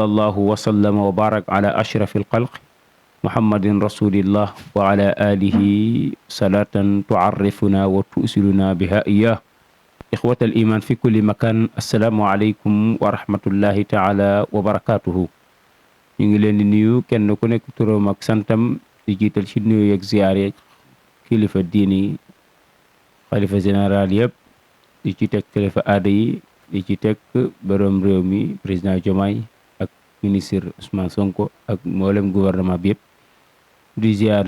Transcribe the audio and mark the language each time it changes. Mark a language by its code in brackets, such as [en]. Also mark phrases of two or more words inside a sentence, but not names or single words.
[ar] الله وسلم وبارك على أشرف الخلق محمد رسول الله وعلى آله صلاة تعرفنا وتؤسلنا بها إياه إخوة الإيمان في كل مكان السلام عليكم ورحمة الله تعالى وبركاته [wo] ñu ngi leen di nuyu kenn ku nekk turam ak santam di jiital ci nuyu ak ziyaare kilifa diini xalifa général yëpp di ci teg kilifa aada yi di ci teg borom réew mi président Diomaye ak ministre Ousmane Sonko ak mboolem gouvernement bi yëpp di ziyaar